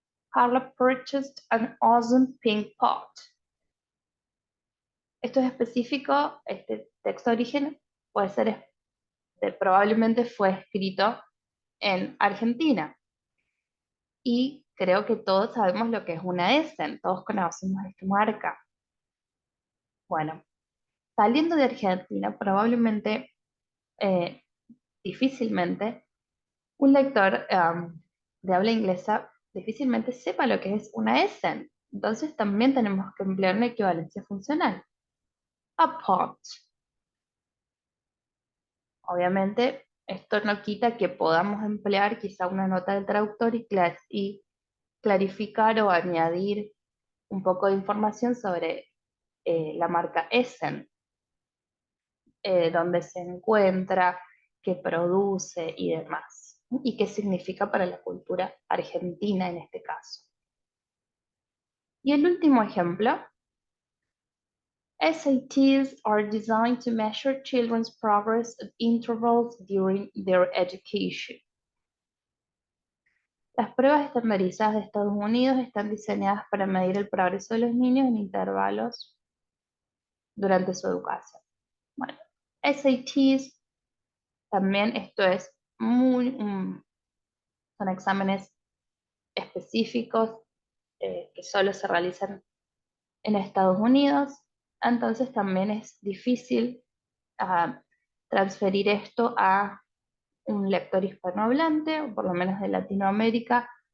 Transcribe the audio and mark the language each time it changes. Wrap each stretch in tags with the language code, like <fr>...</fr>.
<en>Carla purchased an awesome pink pot.</en> <es>Esto es específico, este texto de origen puede ser, probablemente fue escrito en Argentina. Y creo que todos sabemos lo que es una Essen, todos conocemos esta marca. Bueno, saliendo de Argentina, probablemente, eh, difícilmente, un lector de habla inglesa difícilmente sepa lo que es una ESEN. Entonces también tenemos que emplear una equivalencia funcional.</es> <en>A pot.</en> <es>Obviamente, esto no quita que podamos emplear quizá una nota del traductor y clarificar o añadir un poco de información sobre la marca Essen, dónde se encuentra, qué produce y demás, y qué significa para la cultura argentina en este caso. Y el último ejemplo,</es> <en>SATs are designed to measure children's progress at intervals during their education.</en> <es>Las pruebas estandarizadas de Estados Unidos están diseñadas para medir el progreso de los niños en intervalos durante su educación. Bueno, SATs también esto es son exámenes específicos que solo se realizan en Estados Unidos, entonces también es difícil transferir esto a un lector hispanohablante, o por lo menos de Latinoamérica.</es>